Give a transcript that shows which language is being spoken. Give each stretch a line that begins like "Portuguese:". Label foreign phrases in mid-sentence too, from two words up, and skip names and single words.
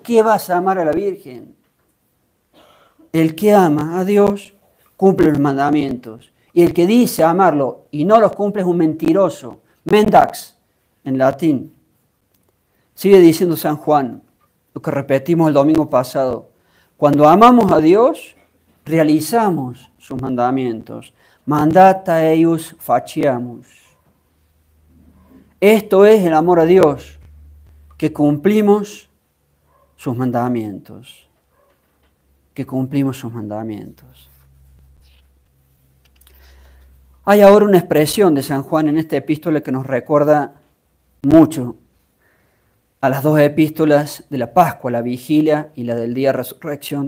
Spanish: ¿Qué vas a amar a la Virgen? El que ama a Dios cumple los mandamientos. Y el que dice amarlo y no los cumple es un mentiroso. Mendax, en latín. Sigue diciendo San Juan, lo que repetimos el domingo pasado. Cuando amamos a Dios, realizamos sus mandamientos.
Latin: Mandata eius faciamus.
Spanish: Esto es el amor a Dios, que cumplimos sus mandamientos. Que cumplimos sus mandamientos. Hay ahora una expresión de San Juan en esta epístola que nos recuerda mucho a las dos epístolas de la Pascua, la vigilia y la del día de resurrección.